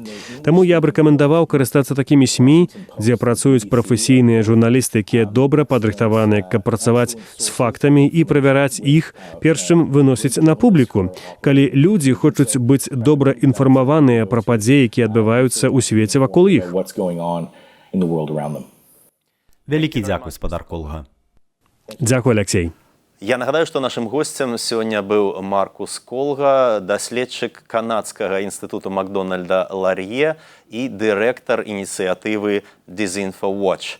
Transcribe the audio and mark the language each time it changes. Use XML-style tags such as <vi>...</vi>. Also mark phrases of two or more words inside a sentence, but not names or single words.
<be>Таму я б рэкамендаваў карыстацца такімі СМІ, дзе працуюць прафесійныя журналісты, якія добра падрыхтаваныя, каб працаваць з фактамі і правяраць іх, перш чым выносіць на публіку. Калі людзі хочуць быць добра інфармаваныя пра падзеі, якія адбываюцца ў свеце вакол іх.</be> <en>what's going on in the world around them.</en> <be>Вялікі дзякуй, спадар Колга. Дзякуй, Алексей. Я нагадаю, што нашым госцем сёння быў Маркус Колга, даследчык канадскага інстытуту Макдональда Лар'е і дырэктар ініцыятывы DisinfoWatch.</be>